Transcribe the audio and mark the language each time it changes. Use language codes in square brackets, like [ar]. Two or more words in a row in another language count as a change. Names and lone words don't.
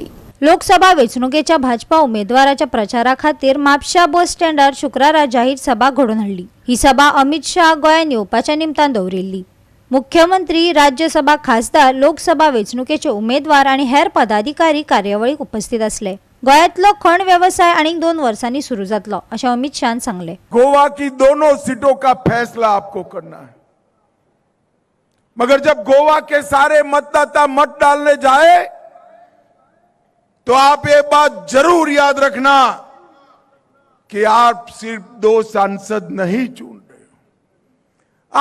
[kok] लोकसभा वेंचणुकेच्या भाजपा उमेदवाराच्या प्रचारा खातीर म्हापशा बस स्टँडार शुक्रारा जाहीर सभा घडोवन हाडली. ही सभा अमित शाह गोंयांत येवपाच्या निमतान दवरिल्ली. मुख्यमंत्री, राज्यसभा खासदार, लोकसभा वेंचणुकेचे उमेदवार आणि हेर पदाधिकारी कार्यावळीक उपस्थित असले. गोंयांतलो खण व्यवसाय आनीक 2 वर्सांनी सुरू जातलो अशें अमित शाहान सांगले. [hi] गोवा की दोनों सीटों का फैसला आपको करना है, मगर जब गोवा के सारे मतदाता मत डालने जाए तो आप ये बात जरूर याद रखना कि आप सिर्फ 2 सांसद नहीं चुन रहे हो।